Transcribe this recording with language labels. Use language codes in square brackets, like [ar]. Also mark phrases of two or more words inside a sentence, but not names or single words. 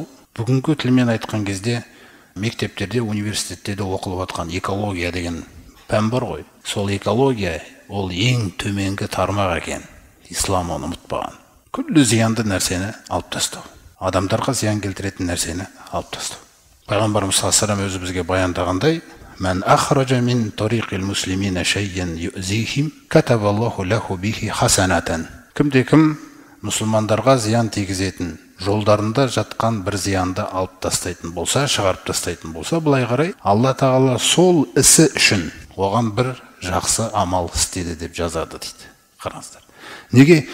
[kk] Бүгінгі тілмен айтқан кезде мектептерде, университеттерде оқылып жатқан экология деген пән бар ғой. Сол экология ол ең төменгі тармақ екен. Ислам оны ұмытпаған. Күллі зиянды нәрсені алып тастау. Адамдарға зиян келтіретін нәрсені алып тастау. [ar] Пайғамбарымыз صلى الله عليه وسلم [kk] өзі бізге баяндағандай, [ar] "من أخرج من طريق المسلمين شيئا يؤذيهم كتب الله له به حسنة." [kk] Кімде-кім мұсылмандарға зиян тигізетін, жолдарында жатқан бір зиянды алып тастайтын болса, шығарып тастайтын болса, былай қарай, Алла Тағала сол ісі үшін оған бір жақсы амал істеді деп жазады дейді. Қараңыздар. Неге?